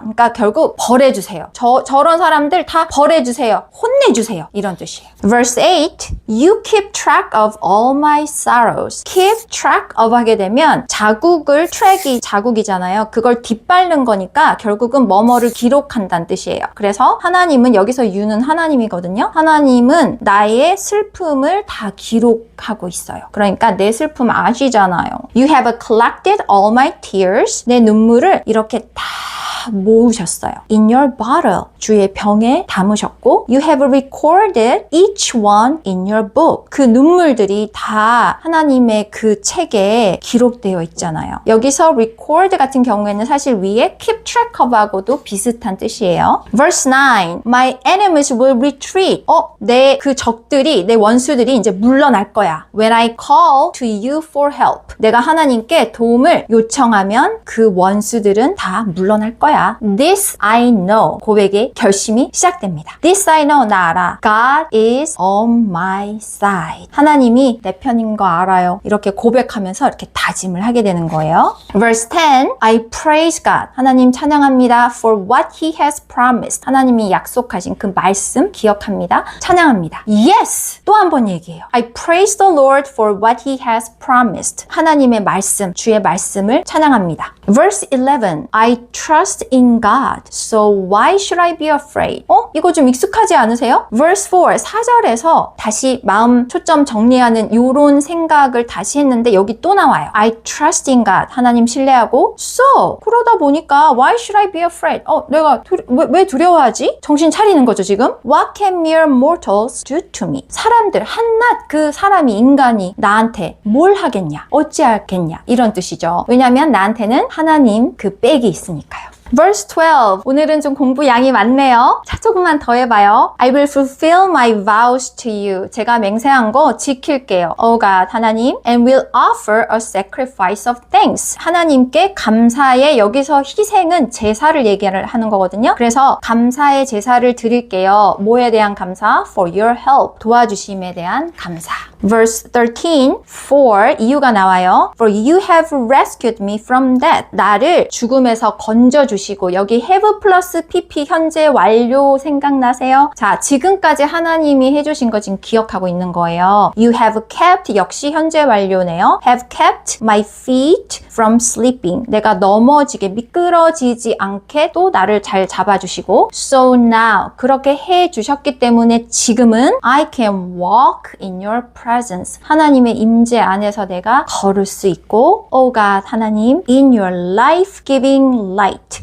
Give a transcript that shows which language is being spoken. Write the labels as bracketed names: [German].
[Korean] 그러니까 결국 벌해주세요. 저런 사람들 다 벌해주세요. 혼내주세요. 이런 뜻이에요. [English] Verse 8, You keep track of all my sorrows. Keep track of [Korean] 하게 되면 자국을, track이 자국이잖아요. 그걸 뒷밟는 거니까 결국은 뭐뭐를 기록한다는 뜻이에요. 그래서 하나님은 여기서 you는 하나님이거든요. 하나님은 나의 슬픔을 다 기록하고 있어요. 그러니까 내 슬픔 아시잖아요. [English] You have collected all my tears. [Korean] 내 눈물을 이렇게 다 모으셨어요. [English] In your bottle. [Korean] 주의 병에 담으셨고 [English] You have recorded each one in your book. [Korean] 그 눈물들이 다 하나님의 그 책에 기록되어 있잖아요. 여기서 record 같은 경우에는 사실 위에 [English] keep track of [Korean] 하고도 비슷한 뜻이에요. [English] Verse 9. My enemies will retreat. [Korean] 내 그 적들이, 내 원수들이 이제 물러날 거야. [English] When I call to you for help. [Korean] 내가 하나님께 도움을 요청하면 그 원수들은 다 물러날 거야. [English] This I know. [Korean] 고백의 결심이 시작됩니다. [English] This I know. [Korean] 나 알아. [English] God is on my side. [Korean] 하나님이 내 편인 거 알아요. 이렇게 고백하면서 이렇게 다짐을 하게 되는 거예요. [English] Verse 10. I praise God. [Korean] 하나님 찬양합니다. [English] For what He has promised. [Korean] 하나님이 약속하신 그 말씀 기억합니다. 찬양합니다. Yes. 또 한 번 얘기해요. [English] I praise the Lord for what He has promised. [Korean] 하나님의 말씀, 주의 말씀을 찬양합니다. [English] Verse 11. I trust in God. So why should I be afraid? [Korean] 이거 좀 익숙하지 않으세요? [English] Verse 4. [Korean] 4절에서 다시 마음 초점 정리하는 이런 생각을 다시 했는데 여기 또 나와요. [English] I trust in God. [Korean] 하나님 신뢰하고 [English] So [Korean] 그러다 보니까 [English] why should I be afraid? [Korean] 내가 왜 두려워하지? 정신 차리는 거죠 지금. [English] What can mere mortals do to me? [Korean] 사람들 한낱 그 사람이 인간이 나한테 뭘 하겠냐? 어찌하겠냐? 이런 뜻이죠. 왜냐하면 나한테는 하나님 그 백이 있으니까요. [English] Verse 12. [Korean] 오늘은 좀 공부 양이 많네요. 자, 조금만 더 해봐요. [English] I will fulfill my vows to you. [Korean] 제가 맹세한 거 지킬게요. [English] Oh God, 하나님. And will offer a sacrifice of thanks. [Korean] 하나님께 감사의, 여기서 희생은 제사를 얘기를 하는 거거든요. 그래서 감사의 제사를 드릴게요. 뭐에 대한 감사? [English] For your help. [Korean] 도와주심에 대한 감사. [English] Verse 13. For [Korean] 이유가 나와요. [English] For you have rescued me from death. [Korean] 나를 죽음에서 건져주시고 여기 have 플러스 pp 현재 완료 생각나세요? 자, 지금까지 하나님이 해주신 거 지금 기억하고 있는 거예요. [English] You have kept [Korean] 역시 현재 완료네요. [English] Have kept my feet from sleeping. [Korean] 내가 넘어지게 미끄러지지 않게 또 나를 잘 잡아주시고 [English] So now [Korean] 그렇게 해주셨기 때문에 지금은 [English] I can walk in your presence. [Korean] 하나님의 임재 안에서 내가 걸을 수 있고 [English] Oh God, [Korean] 하나님 [English] in your life-giving light.